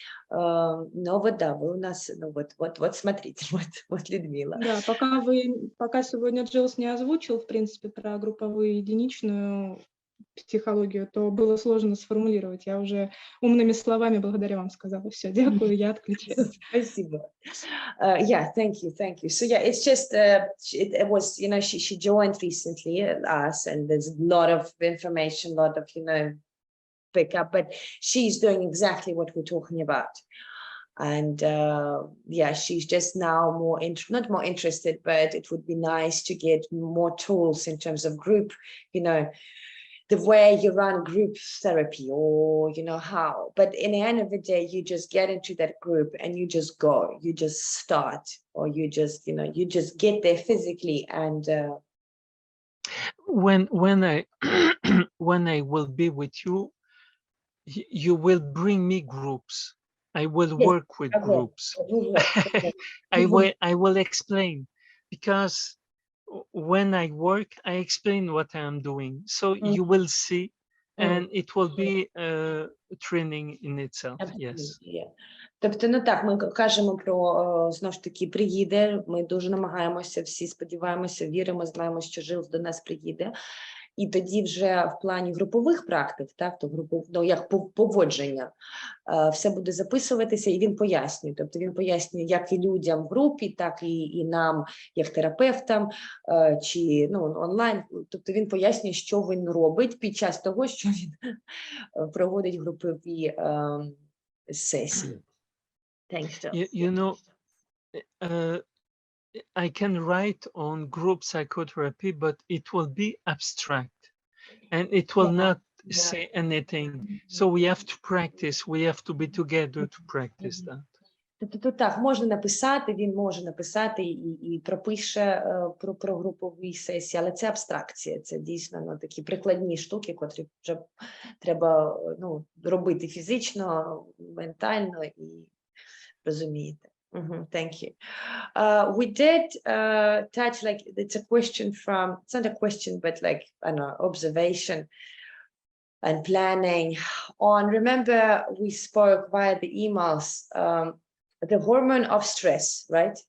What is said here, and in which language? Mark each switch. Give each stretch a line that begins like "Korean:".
Russian: Но вот да, вы у нас, ну вот смотрите, вот Людмила. Да, пока сегодня Джилс не озвучил, в принципе, про групповую единичную психологию, то было сложно сформулировать. Я уже умными словами благодаря вам сказала. Все,
Ukrainian: дякую,
Russian: я отключаюсь. Спасибо.
English: Yeah, thank you. So yeah, it's just it was, you know, she joined recently us, and there's a lot of information, a lot of, you know, pick up, but she's doing exactly what we're talking about. And yeah, she's just now not more interested, but it would be nice to get more tools in terms of group, you know, the way you run group therapy, or, you know, how. But in the end of the day, you just get into that group and you just go, you just start, or you just, you know, you just get there physically. And When I when I will be with you, you will bring me groups. I will work with groups. I will explain, because when I work, I explain what I am doing. So you will see, and it will be training in itself. Yes. Yeah.
Ukrainian: Тобто, ну так, ми кажемо про, знову ж таки, приїде, ми дуже намагаємося, всі сподіваємося, віримо, знаємо, що Жилс до нас приїде. І тоді вже в плані групових практик, так, то ну, як поводження, все буде записуватися, і він пояснює. Тобто він пояснює як і людям в групі, так і нам, як терапевтам, чи ну, онлайн. Тобто він пояснює, що він робить під час того, що він проводить групові сесії.
English: Thanks. You know, I can write on group psychotherapy, but it will be abstract and it will not say anything. So we have to practice. We have to be together to practice that.
Ukrainian: Тобто так, можна написати, він може написати і пропише про групові сесії, але це абстракція, це дійсно ну, такі прикладні штуки, котрі вже треба ну, робити фізично, ментально і розумієте.
English: Thank you. We did touch, like, it's a question from, it's not a question, but like, I don't know, observation and planning on, remember we spoke via the emails, the hormone of stress, right?